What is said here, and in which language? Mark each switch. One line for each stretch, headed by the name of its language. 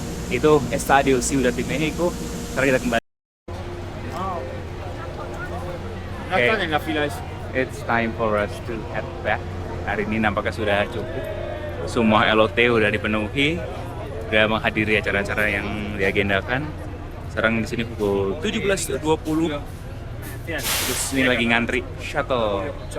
Indonesian: Itu Estadio Ciudad de Mexico. Sekarang kita kembali.
English: Okay. It's time for us to head back.
Indonesian: Hari ini nampaknya sudah cukup. Semua LOT udah dipenuhi, udah menghadiri acara-acara yang diagendakan. Sekarang di sini pukul 17.20. Terus ini lagi ngantri shuttle.